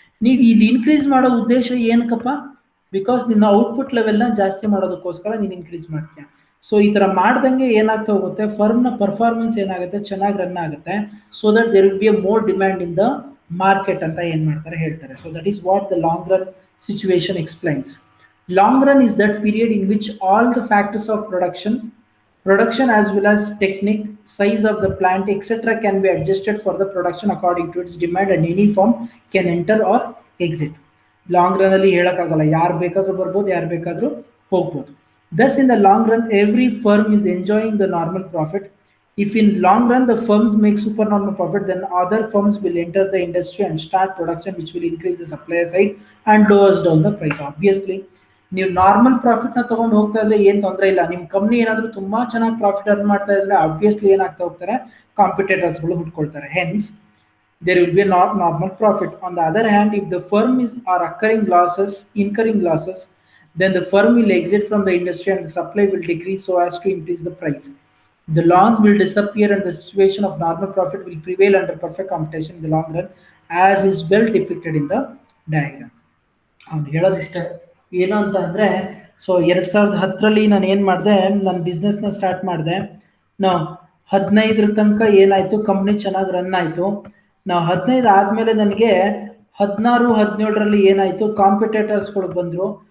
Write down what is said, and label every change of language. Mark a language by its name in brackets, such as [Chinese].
[Kannada] ನೀವು ಇಲ್ಲಿ ಇನ್ಕ್ರೀಸ್ ಮಾಡೋ ಉದ್ದೇಶ ಏನಕ್ಕಪ್ಪ, ಬಿಕಾಸ್ ನಿನ್ನ ಔಟ್ಪುಟ್ ಲೆವೆಲ್ನ ಜಾಸ್ತಿ ಮಾಡೋದಕ್ಕೋಸ್ಕರ ನೀನು ಇನ್ಕ್ರೀಸ್ ಮಾಡ್ತೀಯ. ಸೊ ಈ ತರ ಮಾಡ್ದಂಗೆ ಏನಾಗ್ತಾ ಹೋಗುತ್ತೆ, ಫರ್ಮ್ನ ಪರ್ಫಾರ್ಮೆನ್ಸ್ ಏನಾಗುತ್ತೆ, ಚೆನ್ನಾಗಿ ರನ್ ಆಗುತ್ತೆ. [English] so that there will be a more demand in the market [Kannada] ಅಂತ ಏನ್ ಮಾಡ್ತಾರೆ ಹೇಳ್ತಾರೆ. [English] So that is what the long run situation explains. Long run is that period in which all the factors of production as well as technique, size of the plant, etc. can be adjusted for the production according to its demand, and any firm can enter or exit. [Kannada] Long run ಅಲ್ಲಿ ಹೇಳಕ್ಕಾಗಲ್ಲ, ಯಾರು ಬೇಕಾದ್ರೂ ಬರ್ಬೋದು, ಯಾರು ಬೇಕಾದ್ರೂ ಹೋಗ್ಬೋದು. [English] Thus in the long run every firm is enjoying the normal profit. If in long run the firms make supernormal profit, then other firms will enter the industry and start production, which will increase the supply side and lowers down the price. [Kannada] Obviously ನೀವು normal profit ನ ತಗೊಂಡು ಹೋಗ್ತಾ ಇದ್ರೆ ಏನ್ ತೊಂದರೆ ಇಲ್ಲ. ನಿಮ್ company ಏನಾದ್ರೂ ತುಂಬಾ ಚೆನ್ನಾಗಿ ಪ್ರಾಫಿಟ್ ಅರ್ನ್ ಮಾಡ್ತಾ ಇದ್ರೆ ಆಬ್ವಿಯಸ್ಲಿ ಏನಾಗ್ತಾ ಹೋಗ್ತಾರೆ, ಕಾಂಪಿಟೇಟರ್ಸ್ ಗಳು ಹುಟ್ಕೊಳ್ತಾರೆ. [English] Hence there will be not normal profit. On the other hand, if the firm are incurring losses, then the firm will exit from the industry and the supply will decrease so as to increase the price. The loss will disappear and the situation of normal profit will prevail under perfect competition in the long run, as is well depicted in the diagram. [Kannada] ಅವ್ನು ಹೇಳೋದಿಷ್ಟ ಏನು ಅಂತ ಅಂದರೆ, so 2010 ನಾನು ಏನು ಮಾಡಿದೆ, ನನ್ನ ಬಿಸ್ನೆಸ್ನ start ಮಾಡಿದೆ. ನಾವು 15 ತನಕ ಏನಾಯಿತು, ಕಂಪ್ನಿ ಚೆನ್ನಾಗಿ ರನ್ ಆಯಿತು. ನಾವು 15 ಆದಮೇಲೆ ನನಗೆ 16-17 ಏನಾಯಿತು, ಕಾಂಪಿಟೇಟರ್ಸ್ಗಳು ಬಂದರು.